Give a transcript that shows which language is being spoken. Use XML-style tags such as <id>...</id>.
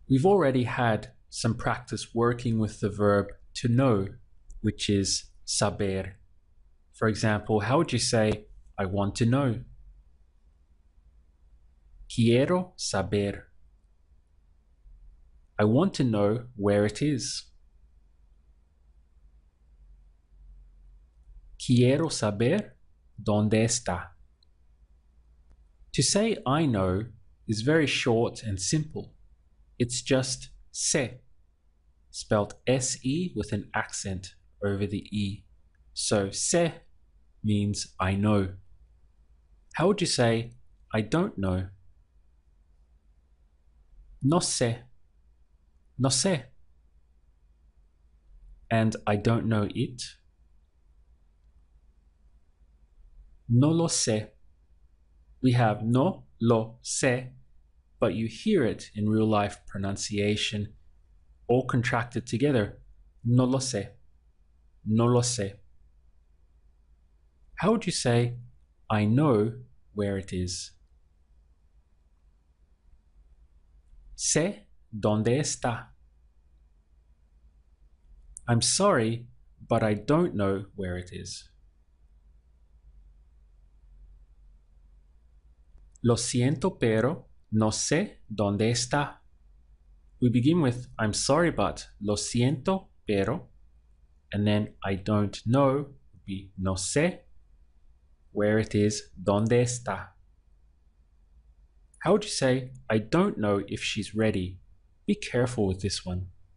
<en>We've already had some practice working with the verb to know, which is saber. For example, how would you say, I want to know?</en> <es>Quiero saber.</es> <en>I want to know where it is.</en> <es>Quiero saber dónde está.</es> <en>To say I know is very short and simple. It's just sé, spelled S-E with an accent over the E. So sé means I know. How would you say I don't know?</en> <es>No sé. No sé.</es> <en>And I don't know it.</en> <es>No lo sé.</es> <en>We have</en> <es>no lo sé,</es> <en>but you hear it in real life pronunciation, all contracted together.</en> <es>No lo sé. No lo sé.</es> <en>How would you say, I know where it is?</en> <es>Sé dónde está.</es> <en>I'm sorry, but I don't know where it is.</en> <es>Lo siento, pero no sé dónde está.</es> <en>We begin with I'm sorry, but</en> <es>lo siento, pero,</es> <en>and then I don't know would be</en> <es>no sé</es> <en>where it is,</en> <es>dónde está.</es> <en>How would you say I don't know if she's ready? Be careful with this one.</en>